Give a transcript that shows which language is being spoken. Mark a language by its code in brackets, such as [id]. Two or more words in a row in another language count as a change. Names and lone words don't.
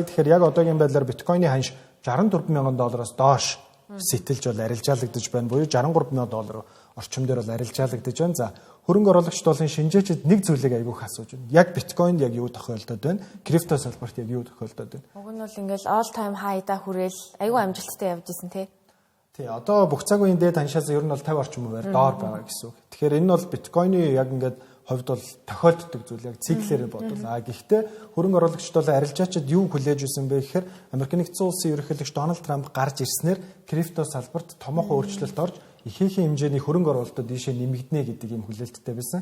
[mn] Тэгэхээр яг одоогийн байдлаар биткойны ханш $64,000-аас доош сэтэлж бол арилжаалагдаж байна. Буюу $63,000 орчим дээр бол арилжаалагдаж байна. За хөрөнгө оруулагчид болон шинжээчид нэг зүйлийг айгүйх асууж байна. Яг биткойнд яг юу тохиолдоод байна? Крипто салбарт яг юу тохиолдоод байна? Уг нь бол ингээл [en] all time high- [mn] да хүрээл айгүй амжилттай явж исэн тий. Тий, одоо бүх цаг үеийн дээд ханшаас ер нь бол 50 орчим хувиар доор байгаа гэсэн үг. Тэгэхээр энэ бол биткойны яг ингээд хувьд бол тохиолддог зүйл яг циклээр бодвол. Гэхдээ хөрөнгө оруулагчид бол арилжаачид юу хүлээж өгсөн бэ гэхээр Америкийн нэгдсэн улсын ерөнхийлөгч Дональд Трамп гарч ирснээр крипто салбарт томоохон өөрчлөлт орж ихээхэн хэмжээний хөрөнгө оруулалтууд ийшээ нэмэгдэнэ гэдэг юм хүлээлттэй байсан.